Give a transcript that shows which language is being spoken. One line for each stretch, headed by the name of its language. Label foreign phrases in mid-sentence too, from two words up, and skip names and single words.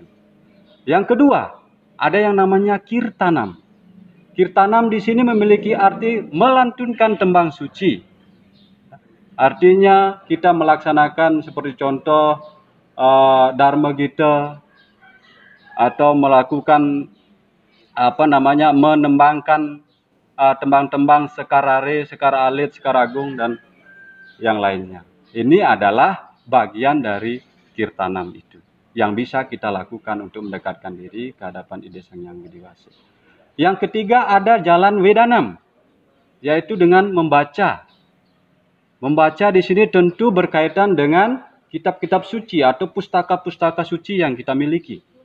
Indonesian: Yang kedua, ada yang namanya kirtanam. Kirtanam di sini memiliki arti melantunkan tembang suci. Artinya kita melaksanakan seperti contoh Dharma Gita atau melakukan menembangkan tembang-tembang Sekar Are, Sekar Alit, Sekar Agung dan yang lainnya. Ini adalah bagian dari kirtanam itu yang bisa kita lakukan untuk mendekatkan diri ke hadapan Ida Sang Hyang Widi-Wasa. Yang ketiga ada jalan Wedanam, yaitu dengan membaca. Membaca di sini tentu berkaitan dengan kitab-kitab suci atau pustaka-pustaka suci yang kita miliki.